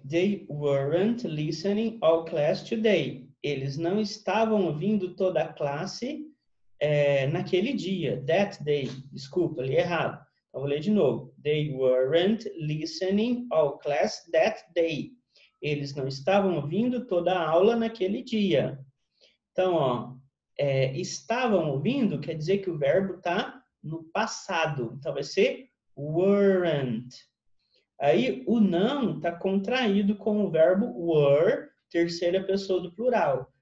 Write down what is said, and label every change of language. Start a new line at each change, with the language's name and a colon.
English: They weren't listening all class today.
Portuguese: Eles não estavam ouvindo toda a classe naquele dia.
English: That day.
Portuguese: Desculpa, li errado. Então, vou ler de novo.
English: They weren't listening all class that day.
Portuguese: Eles não estavam ouvindo toda a aula naquele dia. Então, ó, estavam ouvindo quer dizer que o verbo está no passado. Então, vai ser weren't. Aí, o não está contraído com o verbo were, terceira pessoa do plural.